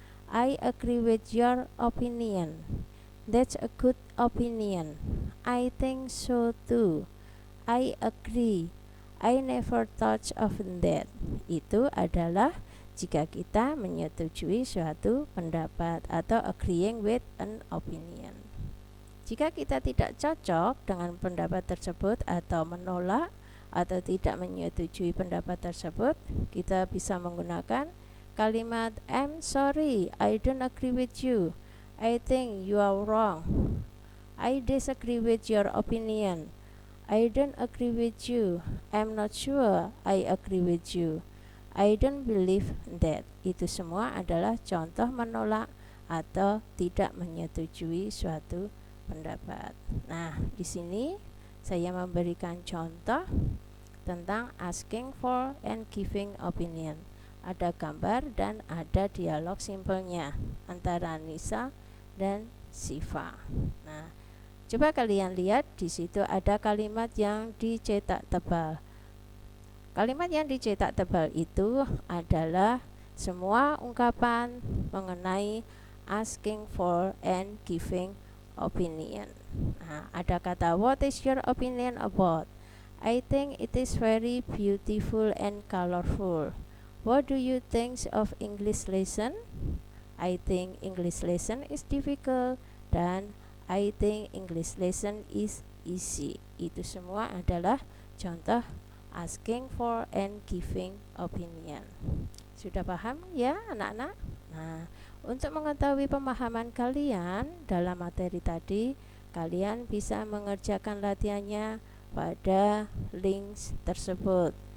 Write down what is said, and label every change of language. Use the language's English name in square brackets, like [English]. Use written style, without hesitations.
[English] I agree with your opinion. That's a good opinion. I think so too. I agree. I never thought of that. [Indonesian] Itu adalah jika kita menyetujui suatu pendapat atau [English] agreeing with an opinion. [Indonesian] Jika kita tidak cocok dengan pendapat tersebut atau menolak atau tidak menyetujui pendapat tersebut, kita bisa menggunakan kalimat [English] I'm sorry, I don't agree with you. I think you are wrong. I disagree with your opinion. I don't agree with you. I'm not sure I agree with you. I don't believe that. [Indonesian] Itu semua adalah contoh menolak atau tidak menyetujui suatu pendapat. Nah, di sini saya memberikan contoh tentang asking for and giving opinion. Ada gambar dan ada dialog simpelnya antara Nisa dan Siva. Nah, coba kalian lihat di situ ada kalimat yang dicetak tebal. Kalimat yang dicetak tebal itu adalah semua ungkapan mengenai asking for and giving opinion. Nah, ada kata [English] what is your opinion about? I think it is very beautiful and colorful. What do you think of English lesson? I think English lesson is difficult dan I think English lesson is easy. [Indonesian] Itu semua adalah contoh asking for and giving opinion. Sudah paham ya anak-anak? Nah, untuk mengetahui pemahaman kalian dalam materi tadi, kalian bisa mengerjakan latihannya pada links tersebut.